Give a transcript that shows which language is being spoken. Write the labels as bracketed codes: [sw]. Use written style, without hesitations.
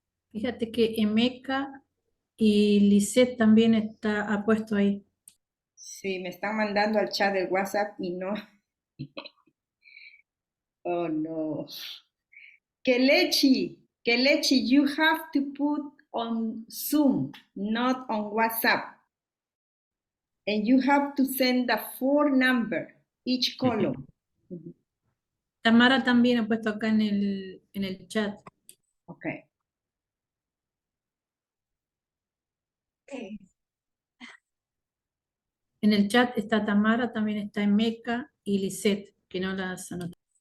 [es] Fíjate que Emeka y Lisette también ha puesto ahí. Sí, me están mandando al chat del WhatsApp y no. [en] Oh, no. Kelechi, you have to put on Zoom, not on WhatsApp. And you have to send the four number, each column. [es] Tamara también ha puesto acá en el chat. [en] Okay. [es] En el chat está Tamara, también está Emeka y Lisette, que no las anoté.